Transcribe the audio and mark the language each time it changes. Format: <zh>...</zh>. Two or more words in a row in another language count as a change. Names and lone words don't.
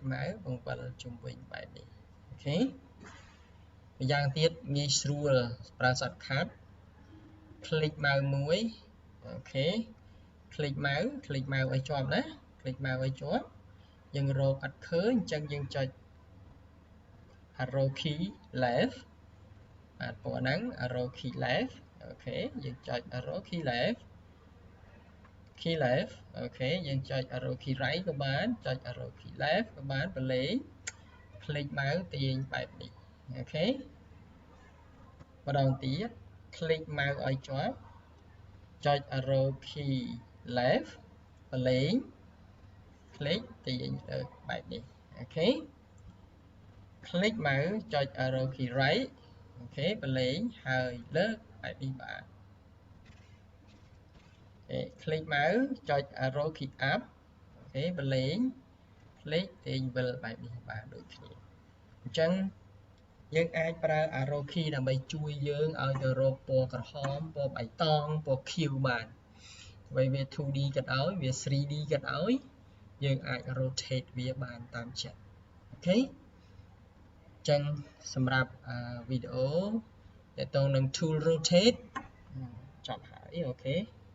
<km>mouse បង្វិលជុំវិញបែបនេះអូខេម្យ៉ាងទៀតងាយស្រួលប្រើ</km> <en>shortcut click mouse</en> <km>មួយអូខេ</km> <en>click mouse</en> <km>ឲ្យជាប់ណា</km> <en>click mouse</en> <km>ឲ្យជាប់យើងរកអត់ឃើញអញ្ចឹងយើងចុច</km> <en>arrow key left</en> <km>បាទពណ៌ហ្នឹង</km> <en>arrow key left</en> <km>អូខេយើងចុច</km> <en>arrow key left</en> <km>អូខេយើងចុច</km> <en>arrow key right</en> <km>ក៏បានចុច</km> <en>arrow key left</en> <km>ក៏បានប្រឡែង</km> <en>click mouse</en> <km>ទាញបែបនេះអូខេម្ដងទៀត</km> <en>click mouse</en> <km>ឲ្យជាប់ចុច</km> <en>arrow key left</en> <km>ប្រឡែង click ទាញទៅបែបនេះអូខេ</km> <en>click mouse</en> <km>ចុច</km> <en>arrow key right</en> <km>អូខេប្រឡែងហើយលើកបែបនេះបាន</km> <en>click mouse</en> <km>ចុច</km> <en>arrow key up</en> <km>អូខេប្រឡែង click ទាញវិលបែបនេះបាន ដូចគ្នាអញ្ចឹងយើងអាចប្រើ</km> <en>arrow key</en> <km>ដើម្បីជួយយើងឲ្យទៅរកពណ៌ក្រហមពណ៌បៃតងពណ៌ខៀវបានបើវា 2D ក៏ដោយវា 3D ក៏ដោយយើងអាច rotate វាបានតាមចិត្តអូខេអញ្ចឹងសម្រាប់វីដេអូទាក់ទងនឹង</km> <en>tool rotate</en> <km>ចប់ហើយអូខេ</km>